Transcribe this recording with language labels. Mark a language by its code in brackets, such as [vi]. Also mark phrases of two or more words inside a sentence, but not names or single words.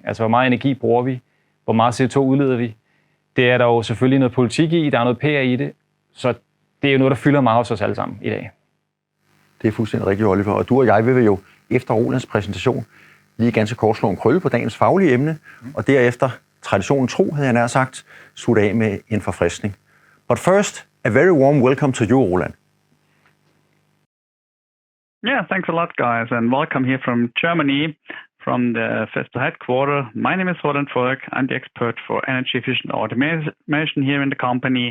[da] Altså hvor meget energi bruger vi, hvor meget CO2 udleder vi. Det er der jo selvfølgelig noget politik i, der er noget PR i det, så det er jo noget, der fylder meget hos os alle sammen i dag. Det er fuldstændig rigtigt, Oliver. Og du og jeg vil jo efter Rolands præsentation lige ganske kort slå en krølle på dagens faglige emne, og derefter, traditionen tro, havde jeg nær sagt, slutte af med en forfriskning. [en] But first, a very warm welcome to you, Roland. Yeah, thanks a lot, guys, and welcome here from Germany, from the Festo headquarters. My name is Roland Folk. I'm the expert for energy efficient automation here in the company.